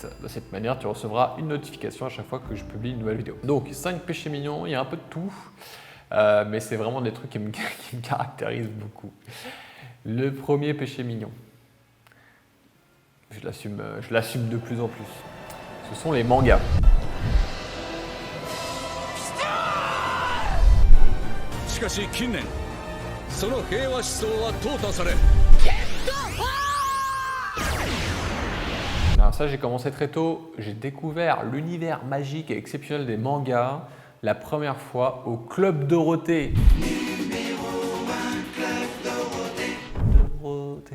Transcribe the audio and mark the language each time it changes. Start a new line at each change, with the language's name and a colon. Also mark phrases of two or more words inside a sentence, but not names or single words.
French: De cette manière, tu recevras une notification à chaque fois que je publie une nouvelle vidéo. Donc, 5 péchés mignons, il y a un peu de tout, mais c'est vraiment des trucs qui me caractérisent beaucoup. Le premier péché mignon, je l'assume de plus en plus, ce sont les mangas.
Japanese: しかし近年その平和思想は淘汰され
French: Alors ça, j'ai commencé très tôt. J'ai découvert l'univers magique et exceptionnel des mangas la première fois au Club Dorothée. Dorothée.